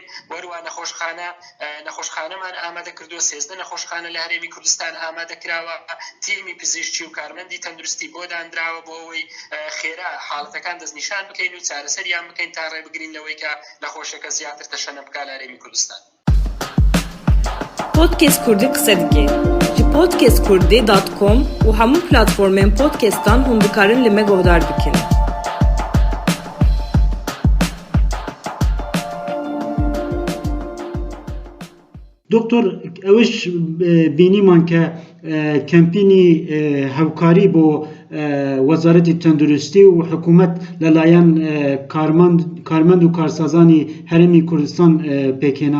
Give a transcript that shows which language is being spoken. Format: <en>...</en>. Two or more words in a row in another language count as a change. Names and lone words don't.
<ckb>وەروە نەخۆشخانەمان ئامادە کردووە، 13 نەخۆشخانە لە هەرێمی کوردستان ئامادە کراوە، تیمی پزیشکی و کارمەندی تەندروستی بۆ دانراوە بۆ ئەوەی خێرا حاڵەتەکان دەستنیشان بکەین و چارەسەریان بکەین تا ڕێبگرین لەوەی کە نەخۆشەکە زیاتر تەشەنە بکات لە هەرێمی کوردستان.</ckb> <ku>Podcast Kurdî qise dike. Ji podcastkurdî.com û hemû platformên podcastan hûn dikarin li me guhdar bikin.</ku> <ckb>دکتۆر ئەوش بینیمان کە کەمپینی هەوکاری بۆ وەزارەتی تەندروستی و حکوومەت لەلایەن کارمەند و کارسازانی هەرێمی کوردستان پێکهێنا.</ckb>